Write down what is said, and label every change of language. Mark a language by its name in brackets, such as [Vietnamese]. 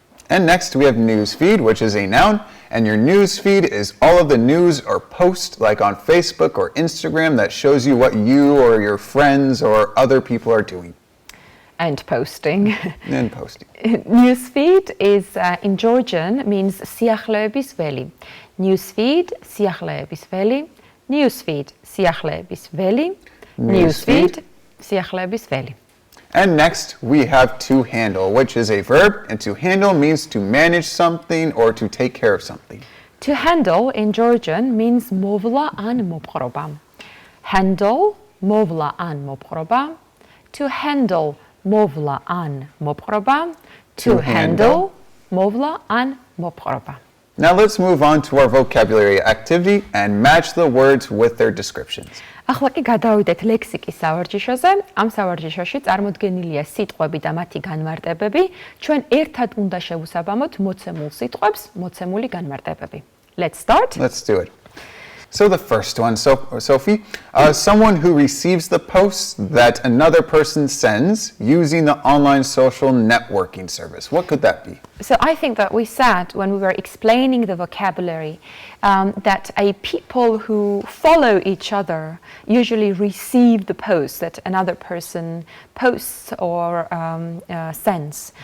[English] And next we have newsfeed, which is a noun, and your newsfeed is all of the news or post like on Facebook or Instagram that shows you what you or your friends or other people are doing. And posting. And posting. Newsfeed is in Georgian means [Georgian] სიახლეების ველი. [English] Newsfeed, [Georgian] სიახლეების ველი. [English] Newsfeed, სიახლეების ველი. Newsfeed, სიახლეების ველი. And next, we have to handle, which is a verb, and to handle means to manage something or to take care of something. To handle in Georgian means [Georgian] movla an mopqroba. [English] Handle, [Georgian] movla an mopqroba. [English] To handle, movla an mopqroba. To handle, [Georgian] movla an mopqroba. [English] Now let's move on to our vocabulary activity and match the words with their descriptions. [Georgian] ახლა კი გადავიდეთ ლექსიკის სავარჯიშოზე. ამ სავარჯიშოში წარმოდგენილია სიტყვები და მათი განმარტებები. ჩვენ ერთად უნდა შევუსაბამოთ მოცემულ სიტყვებს, მოცემული განმარტებები. [English] Let's start. Let's do it. So the first one, Sophie, someone who receives the posts that another person sends using the online social networking service. What could that be? So I think that we said when we were explaining the vocabulary that people who follow each other usually receive the post that another person posts or sends.